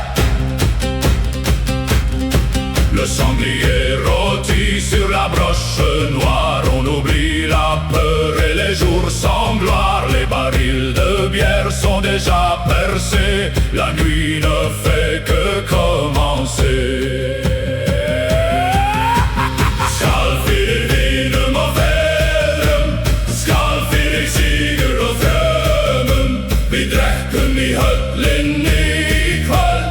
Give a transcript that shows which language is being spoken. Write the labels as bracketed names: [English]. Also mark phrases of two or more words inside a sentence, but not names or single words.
[French] Le sanglier rôtit sur la broche noire. On oublie la peur et les jours sans gloire. Les barils de bière sont déjà percés. La nuit ne fait que commencer. [Icelandic] Skall fyrir vinum og feðrum, skall fyrir sigur og frömmum. Vi drekkum í höllinni í kvöld.